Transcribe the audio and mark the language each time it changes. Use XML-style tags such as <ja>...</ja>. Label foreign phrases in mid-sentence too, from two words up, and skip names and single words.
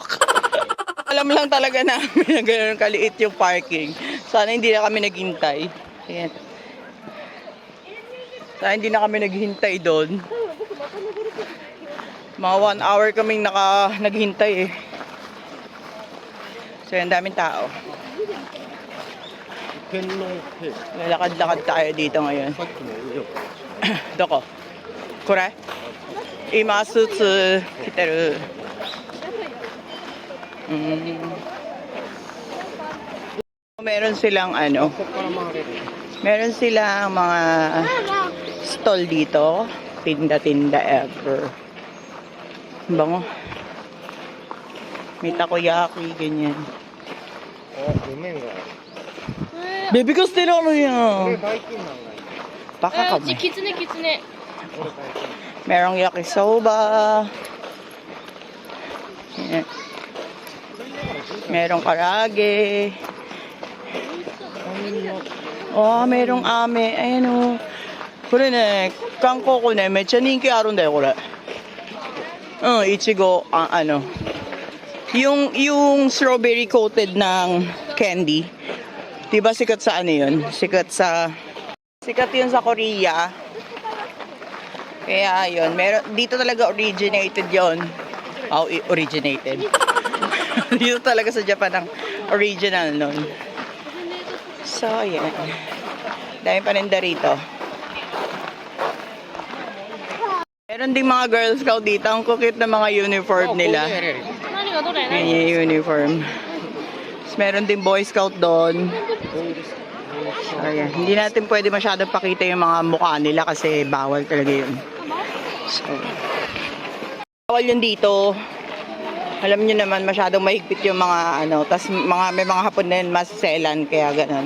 <tl>Alam lang talaga namin na gano'n kaliit yung parking. Sana hindi na kami naghintay. Ayan. Sana hindi na kami naghintay doon. Mga 1 hour kaming naghintay eh. So, ang daming tao.</tl> <ja>天皇陛下。</ja> <tl>Lalakad-lakad tayo dito ngayon.</tl> <ja>さっきの上を。どこ？これ? 今、スーツ着てる.</ja> <tl>Meron silang</tl> <ja>ここから回れる。</ja> <tl>meron silang mga stall dito. Tinda-tinda ever. Bango. May takoyaki, ganyan.</tl> <ja>あ、ごめんが。</ja> <tl>Baby ko still ano</tl> <ja>これ</ja> <tl>yan?</tl> <ja>バイキンなんだよ。</ja> <tl>Baka</tl> <ja>うち</ja> <tl>kami.</tl> <ja>キツネキツネ。これバイキン。</ja> <tl>Merong yakisoba. Yan. Merong karage. Oh, merong ame. Ayan o.</tl> <ja>これね、韓国ね、めっちゃ人気あるんだよ、これ.</ja> <tl>Ichigo, ano. Yung strawberry coated ng candy. Diba sikat sa ano yun? Sikat yun sa Korea. Kaya yun, dito talaga originated yun. Oh, originated. Dito talaga sa Japan ang original nun. So, yan. Dahil paninda rito. Meron ding mga Girl Scout dito. Ang kukit na mga uniform nila.</tl> <ja>何がどれ？</ja> <tl>Yan yung uniform. Tapos meron din Boy Scout doon. Ayan. Hindi natin pwede masyadong pakita yung mga mukha nila kasi bawal talaga yun. So, bawal yun dito. Alam nyo naman, masyadong mahigpit yung mga tas may mga hapon din masiselan, kaya ganun.</tl>